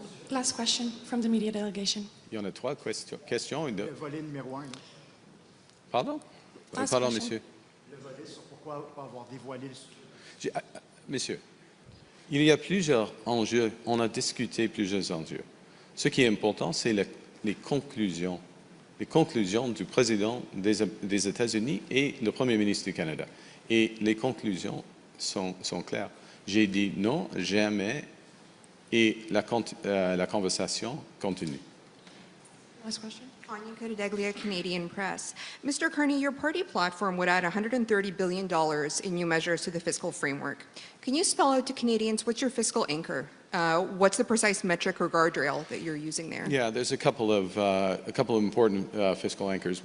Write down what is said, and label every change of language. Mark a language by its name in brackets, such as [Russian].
[English] Last question from the media delegation. [French] Il y en a trois questions. Le volet numéro 1. Pardon? Pardon, monsieur. Le volet sur pourquoi pas avoir dévoilé le sujet. Monsieur, il y a plusieurs enjeux. On a discuté plusieurs enjeux. Ce qui est important, c'est les conclusions. Les conclusions du président des États-Unis et le premier ministre du Canada. Et les conclusions sont claires. J'ai dit non, jamais, et la conversation continue. [English] Last question. Anya Codeglia, Canadian Press. Mr. Carney, your party platform would add $130 billion in new measures to the fiscal framework. Can you spell out to Canadians what's your fiscal anchor? What's the precise metric or guardrail that you're using there? Yeah, there's a couple of important fiscal anchors.